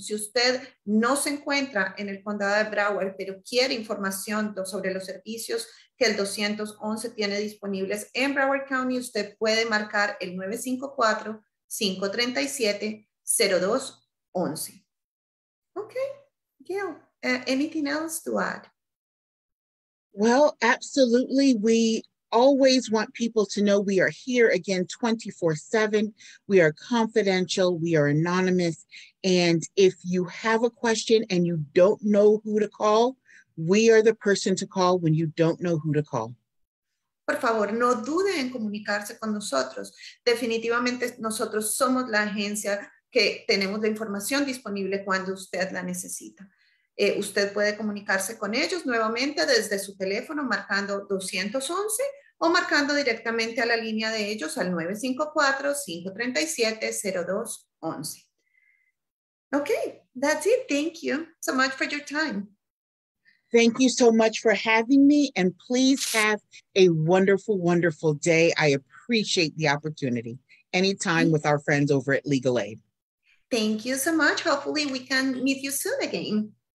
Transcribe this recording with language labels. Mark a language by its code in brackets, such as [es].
[es] Si usted no se encuentra en el condado de Broward, pero quiere información sobre los servicios que el 211 tiene disponibles en Broward County, usted puede marcar el 954-537-0211. [en] Okay, Gail, anything else to add? Well, absolutely. We always want people to know we are here again 24/7. We are confidential, we are anonymous. And if you have a question and you don't know who to call, we are the person to call when you don't know who to call. [es] Por favor, no dude en comunicarse con nosotros. Definitivamente nosotros somos la agencia que tenemos la información disponible cuando usted la necesita. Usted puede comunicarse con ellos nuevamente desde su teléfono marcando 211 o marcando directamente a la línea de ellos al 954-537-0211. [en] Okay, that's it. Thank you so much for your time. Thank you so much for having me, and please have a wonderful, wonderful day. I appreciate the opportunity. Anytime with our friends over at Legal Aid. Thank you so much. Hopefully we can meet you soon again.